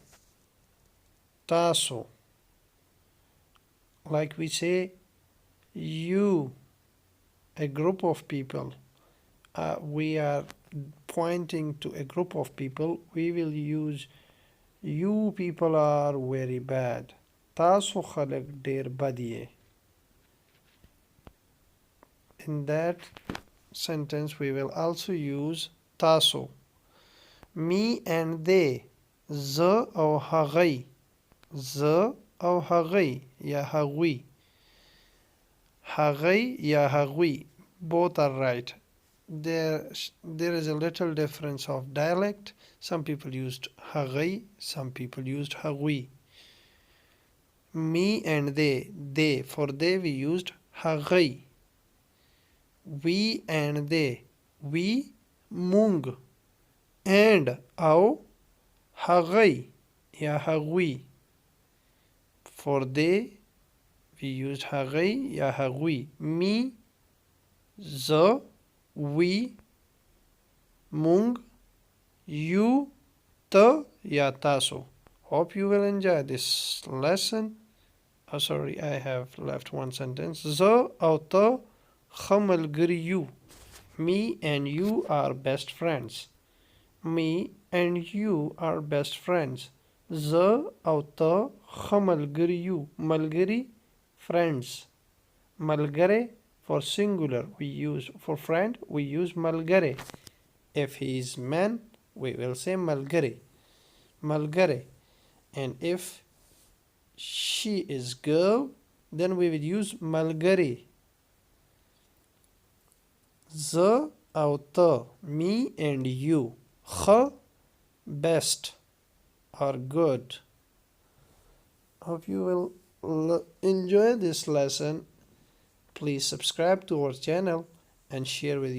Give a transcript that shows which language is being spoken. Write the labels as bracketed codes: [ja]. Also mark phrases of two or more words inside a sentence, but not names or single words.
[en] Taso. Like we say, you, a group of people. We are pointing to a group of people. We will use you people are very bad. [ps] تاسو خلق ډیر بد یې. [en] In that sentence, we will also use taso. Me and they. [ps] زه او هغوی. زه او هغوی یا هغوی. هغوی یا هغوی. [en] Both are right. There is a little difference of dialect. Some people used هغوی, some people used هغوی. Me and they. They. For they we used هغوی. We and they. We, مونږ. And [ps] او هغوی یا هغوی. [en] For they we used [ps] هغوی یا هغوی. [en] Me, زه, we, مونږ, you, [ps] ته یا تاسو. [en] Hope you will enjoy this lesson. Oh, sorry, I have left one sentence. [ps] زه او ته ښه ملګري یو. [en] Me and you are best friends. Me and you are best friends. [ps] زه او ته ښه ملګري یو. ملګري, [en] friends. ملګری for singular we use, for friend we use ملګری. If he is man, we will say ملګری. ملګری. And if she is girl, then we will use ملګری. [ps] زه او ته, [en] me and you. ښه, best or good. Hope you will enjoy this lesson. Please subscribe to our channel and share with your